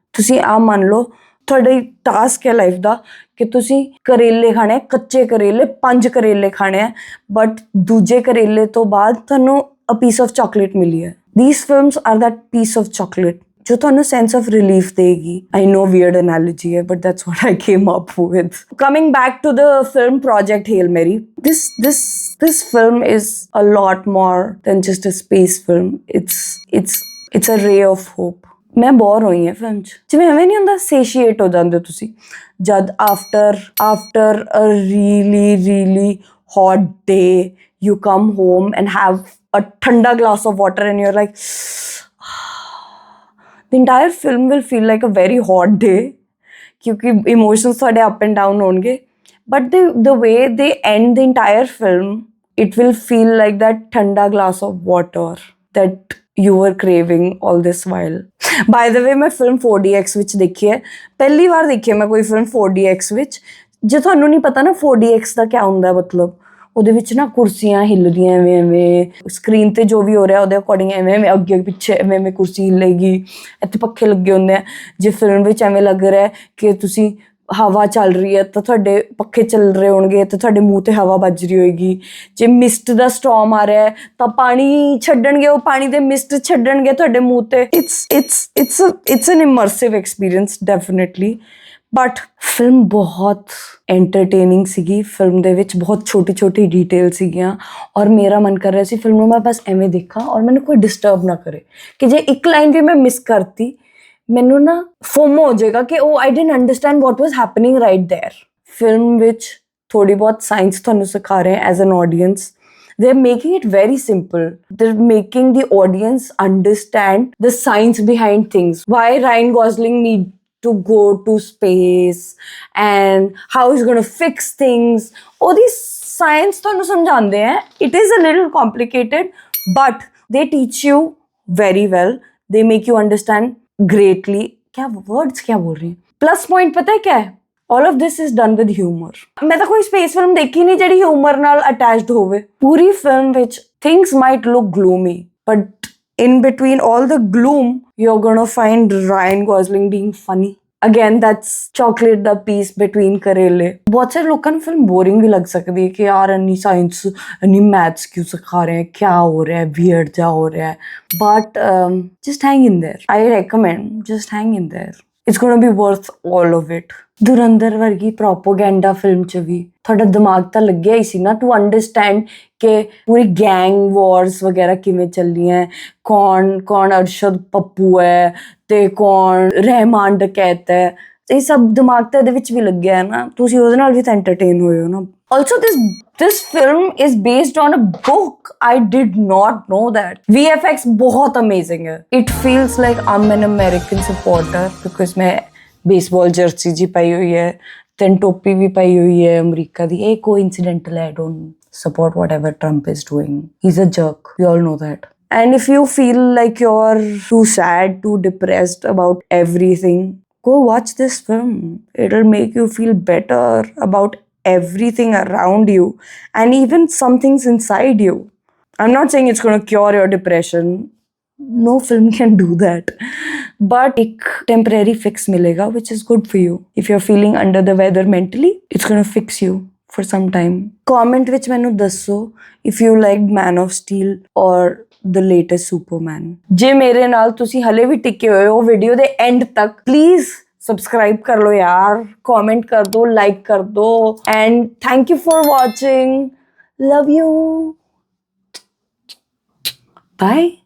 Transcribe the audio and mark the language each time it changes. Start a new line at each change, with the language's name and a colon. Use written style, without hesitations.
Punjabi: ਤੁਸੀਂ ਆ ਮੰਨ ਲਓ ਤੁਹਾਡਾ ਟਾਸਕ ਹੈ ਲਾਈਫ ਦਾ ਕਿ ਤੁਸੀਂ ਕਰੇਲੇ ਖਾਣੇ, ਕੱਚੇ ਕਰੇਲੇ 5 ਕਰੇਲੇ ਖਾਣੇ ਆ, ਬਟ ਦੂਜੇ ਕਰੇਲੇ ਤੋਂ ਬਾਅਦ ਤੁਹਾਨੂੰ
English: a piece of chocolate
Punjabi: ਮਿਲੀ ਹੈ।
English: These films are that piece of chocolate जो
Punjabi: ਤੁਹਾਨੂੰ
English: sense of relief
Hindi: देगी.
English: I know weird analogy
Hindi: है,
English: but that's what I came up with. Coming back to the film Project Hail Mary, this film is a lot more than just a space film. It's a ray of hope. मैं bore
Punjabi: ਹੋਈ ਹਾਂ film 'ਚ, ਜਿਵੇਂ ਐਵੇਂ ਨਹੀਂ ਹੁੰਦਾ ਸੇਸ਼ੀਏਟ ਹੋ ਜਾਂਦੇ ਤੁਸੀਂ ਜਦ
English: after a really hot day you come home and have a ठंडा glass of water and you're like the entire film will feel like a very hot day
Hindi: क्योंकि emotions थोड़े up and down होंगे,
English: but the way they end the entire film, it will feel like that ठंडा glass of water that you were craving all this while. By the way,
Punjabi: मैं film 4DX ਵਿੱਚ ਦੇਖੀ ਹੈ, ਪਹਿਲੀ ਵਾਰ ਦੇਖੀ ਹੈ ਮੈਂ ਕੋਈ film 4DX ਵਿੱਚ। ਜੇ ਤੁਹਾਨੂੰ ਨਹੀਂ ਪਤਾ ਨਾ 4DX ਦਾ ਕੀ ਹੁੰਦਾ ਮਤਲਬ, ਉਹਦੇ ਵਿੱਚ ਨਾ ਕੁਰਸੀਆਂ ਹਿੱਲਦੀਆਂ ਐਵੇਂ ਸਕਰੀਨ ਤੇ ਜੋ ਵੀ ਹੋ ਰਿਹਾ ਉਹਦੇ ਅਕੋਰਡਿੰਗ ਐਵੇਂ ਅੱਗੇ ਪਿੱਛੇ ਐਵੇਂ ਕੁਰਸੀ ਹਿੱਲੇਗੀ, ਇੱਥੇ ਪੱਖੇ ਲੱਗੇ ਹੁੰਦੇ ਆ। ਜੇ ਫਿਲਮ ਵਿੱਚ ਐਵੇਂ ਲੱਗ ਰਿਹਾ ਕਿ ਤੁਸੀਂ ਹਵਾ ਚੱਲ ਰਹੀ ਹੈ ਤਾਂ ਤੁਹਾਡੇ ਪੱਖੇ ਚੱਲ ਰਹੇ ਹੋਣਗੇ ਤੇ ਤੁਹਾਡੇ ਮੂੰਹ ਤੇ ਹਵਾ ਵੱਜ ਰਹੀ ਹੋਏਗੀ। ਜੇ ਮਿਸਟ ਦਾ ਸਟੋਰਮ ਆ ਰਿਹਾ ਤਾਂ ਪਾਣੀ ਛੱਡਣਗੇ, ਉਹ ਪਾਣੀ ਦੇ ਮਿਸਟ ਛੱਡਣਗੇ ਤੁਹਾਡੇ ਮੂੰਹ ਤੇ।
English: It's an immersive experience definitely.
Punjabi: But film ਬਹੁਤ ਐਂਟਰਟੇਨਿੰਗ ਸੀਗੀ, ਫਿਲਮ ਦੇ ਵਿੱਚ ਬਹੁਤ ਛੋਟੀ ਡਿਟੇਲ ਸੀਗੀਆਂ ਔਰ ਮੇਰਾ ਮਨ ਕਰ ਰਿਹਾ ਸੀ ਫਿਲਮ ਨੂੰ ਮੈਂ ਬਸ ਐਵੇਂ ਦੇਖਾਂ ਔਰ ਮੈਨੂੰ ਕੋਈ ਡਿਸਟਰਬ ਨਾ ਕਰੇ ਕਿ ਜੇ ਇੱਕ ਲਾਈਨ ਵੀ ਮੈਂ ਮਿਸ ਕਰਤੀ ਮੈਨੂੰ ਨਾ ਫੋਮੋ ਹੋ ਜਾਏਗਾ ਕਿ ਉਹ
English: I didn't understand what was happening right there.
Punjabi: Film ਵਿੱਚ ਥੋੜੀ ਬਹੁਤ ਸਾਇੰਸ ਤੁਹਾਨੂੰ ਸਿਖਾ ਰਹੇ as an audience.
English: They're making it very simple. They're making the audience understand the science behind things. Why Ryan Gosling need to go to space and how he's going to fix things. All this science
Punjabi: ਤੁਹਾਨੂੰ ਸਮਝਾਉਂਦੇ
English: हैं. It is a little complicated, but they teach you very well. They make you understand greatly.
Hindi: क्या words क्या बोल रही हैं? Plus point पता है क्या है?
English: All of this is done with humor.
Punjabi: मैं ਤਾਂ ਕੋਈ space film ਦੇਖੀ ਨਹੀਂ ਜਿਹੜੀ humor ਨਾਲ attached ਹੋਵੇ। ਪੂਰੀ
English: film ਵਿੱਚ things might look gloomy, but in between all the gloom, you're gonna find Ryan Gosling being funny. Again, that's chocolate the piece between karele.
Hindi: बहुत सारे लोगों को फिल्म बोरिंग भी लग सकती है कि यार अन्नी साइंस अन्नी मैथ्स क्यों सिखा रहे हैं, क्या हो रहा है, वियर्ड जा हो रहा है।
English: But just hang in there. I recommend just hang in there. It's gonna be worth all of it.
Punjabi: Dhurandhar वर्गी propaganda film च भी ਤੁਹਾਡਾ ਦਿਮਾਗ ਤਾਂ ਲੱਗਿਆ ਹੀ ਸੀ ਨਾ ਟੂ ਅੰਡਰਸਟੈਂਡ ਕਿ ਪੂਰੀ ਗੈਂਗ ਵਾਰਸ ਵਗੈਰਾ ਕਿਵੇਂ ਚੱਲੀਆਂ, ਕੌਣ ਅਰਸ਼ਦ ਪੱਪੂ ਹੈ ਤੇ ਕੌਣ ਰਹਿਮਾਨ ਡਕੈਤ ਹੈ, ਇਹ ਸਭ ਦਿਮਾਗ ਤਾਂ ਇਹਦੇ ਵਿੱਚ ਵੀ ਲੱਗਿਆ ਹੈ ਨਾ, ਤੁਸੀਂ ਉਹਦੇ ਨਾਲ ਵੀ ਤਾਂ ਐਂਟਰਟੇਨ ਹੋਏ ਹੋ ਨਾ।
English: Also, this film is based on a book. I did not know that. VFX
Hindi: बहुत amazing है.
English: It feels like I'm an American supporter because मैं baseball jersey जी पाई हुई है,
Hindi: then टोपी भी पाई हुई है अमेरिका दी। ये coincidental है.
English: I don't support whatever Trump is doing. He's a jerk. We all know that. And if you feel like you're too sad, too depressed about everything, go watch this film. It'll make you feel better about everything around you and even some things inside you. I'm not saying it's going to cure your depression. No film can do that. But
Hindi: एक temporary fix मिलेगा,
English: which is good for you. If you're feeling under the weather mentally, it's going to fix you for some time. Comment
Punjabi: ਵਿੱਚ ਮੈਨੂੰ ਦੱਸੋ
English: if you liked Man of Steel or the latest Superman.
Punjabi: ਜੇ ਮੇਰੇ ਨਾਲ ਤੁਸੀਂ ਹਲੇ ਵੀ ਟਿਕੇ ਹੋਏ ਹੋ ਵੀਡੀਓ ਦੇ ਐਂਡ ਤੱਕ, ਪਲੀਜ਼
Hindi: सब्सक्राइब कर लो यार, कमेंट कर दो,
Punjabi: लाइक कर दो,
English: And thank you for watching. Love you. Bye.